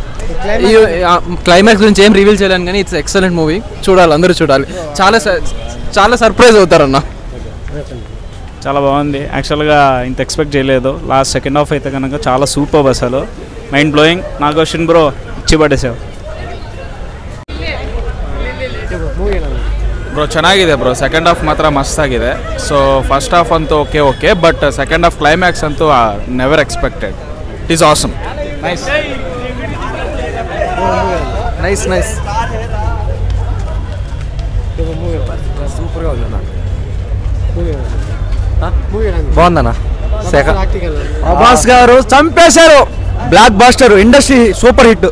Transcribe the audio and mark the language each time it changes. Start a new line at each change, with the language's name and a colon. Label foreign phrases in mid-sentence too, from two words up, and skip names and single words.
Telugu: ఈ క్లైమాక్స్ గురించి ఏం రివీల్ చేయలేను కానీ
English: it's excellent movie.
Telugu: చూడాలి, అందరూ చూడాలి. చాలా సర్ప్రైజ్ అవుతారన్న. చాలా బాగుంది. యాక్చువల్గా ఇంత ఎక్స్పెక్ట్ చేయలేదు. లాస్ట్
English: second half
Telugu: అయితే కనుక చాలా సూపర్, అసలు
English: mind blowing.
Telugu: నాగోషన్ బ్రో ఇచ్చి పడేసావు
Kannada: ಬ್ರೋ. ಚೆನ್ನಾಗಿದೆ ಬ್ರೋ.
English: second half
Kannada: ಮಾತ್ರ ಮಸ್ತ್ ಆಗಿದೆ. ಸೊ
English: first half
Kannada: ಅಂತೂ ಓಕೆ, ಬಟ್
English: second half climax
Kannada: ಅಂತೂ
English: never expected. it is awesome. nice.
Telugu: సూపర్గా ఉంది. బాగుందన్న. ప్రభాస్ గారు చంపేశారు,
English: blockbuster, industry super hit.